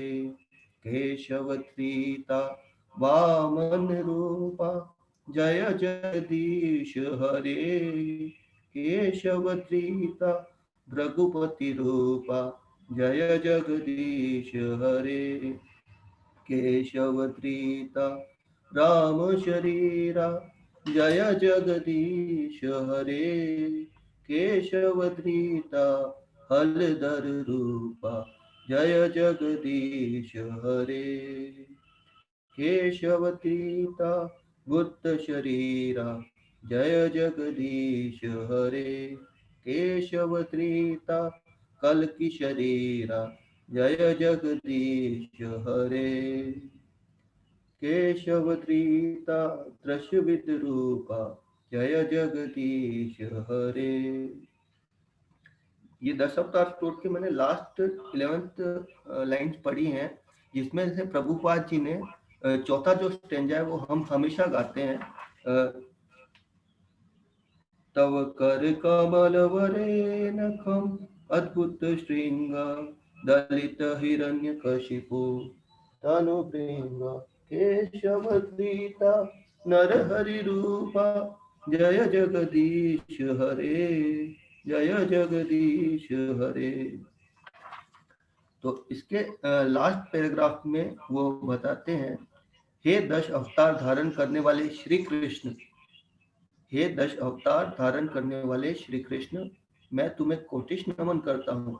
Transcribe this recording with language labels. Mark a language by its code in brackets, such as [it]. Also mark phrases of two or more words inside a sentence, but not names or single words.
[sa] केशव धृता वामन रूपा जय जगदीश हरे। केशव धृता भृगुपति रूपा जय जगदीश हरे। केशव धृता राम शरीरा जय जगदीश हरे। केशव धृता हलधर रूपा जय जगदीश हरे। केशव धृता बुद्ध शरीरा जय जगदीश हरे। केशव धृता कल्कि शरीरा जय जगदीश हरे। केशव धृता दृश्यविद रूपा जय जगदीश हरे। [hi] ये 10 अवतार स्टोर के मैंने [en] last 11th lines [hi] पढ़ी हैं, जिसमें से प्रभुपाद जी ने चौथा जो स्टेंजा है वो हम हमेशा गाते हैं, [sa] तव कर कमल वरे नखम अद्भुत श्रृंग दलित हिरण्यकशिपु तनु प्रेम केशवधृता नरहरि रूपा जय जगदीश हरे जय जगदीश हरे। [hi] तो इसके [en] last paragraph [hi] में वो बताते हैं, हे 10 अवतार धारण करने वाले श्री कृष्ण, हे 10 अवतार धारण करने वाले श्री कृष्ण, मैं तुम्हें कोटिश नमन करता हूँ।